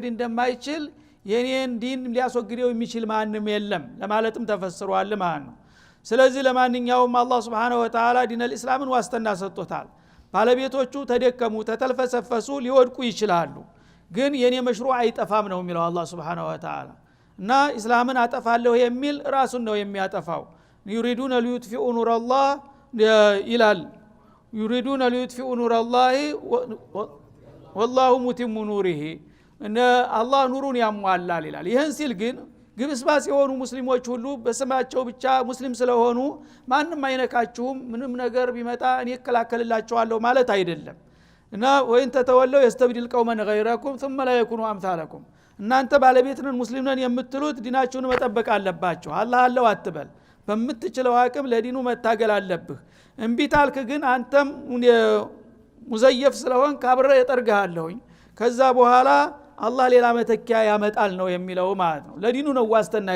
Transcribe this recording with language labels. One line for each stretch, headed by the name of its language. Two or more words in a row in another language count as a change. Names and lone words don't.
Amharic: እንደማይችል የኔን ዲን ሊያስወግደው የሚችል ማንም የለም ለማለትም ተፈስሯል ማለት ነው። ስለዚህ ለማንኛውም አላህ
Arabic: سبحانه وتعالى
Amharic: ዲነል እስላምን ዋስተና ሰጥቶታል። ባለቤቶቹ ተደከሙ ተተልፈሰፈሱ ሊወድቁ ይችላሉ፣ ግን የኔ መሽሩዕ አይጠፋም ነው የሚለው አላህ
Arabic: سبحانه وتعالى።
Amharic: እና እስላምን አጠፋለሁ የሚል ራሱን ነው የሚያጠፋው።
Arabic: يريدون ليطفئوا نور الله
Amharic: ይላል
Arabic: يريدون ليطفئوا نور الله والله متم نوره
Amharic: እና አላህ ኑሩን ያሟላል ይላል። ይሄን ሲል ግን ግብስባስ የሆኑ ሙስሊሞች ሁሉ በስማቸው ብቻ ሙስሊም ስለሆኑ ማንም አይነካችሁም ምንም ነገር ቢመጣ እኔ እከላከልላችኋለሁ ማለት አይደለም። እና ወይን ተተወለው
Arabic: يستبدل قوما غيركم ثم لا يكونوا امثالكم
Amharic: እናንተ ባለቤትነን ሙስሊምነን የምትሉት ዲናችሁን መጠበቅ አለባችሁ። አላህ አለው አትበል። በምትችለው አቅም ለዲኑ መታገል አለብህ። እንቢታልክ ግን አንተም ሙዘየፍ ስለሆን ካብረ የጠርጋለሁኝ ከዛ በኋላ አላህ ሌላ መተኪያ ያመጣል ነው የሚለው ማለት ነው። ለዲኑ ነው ዋስተና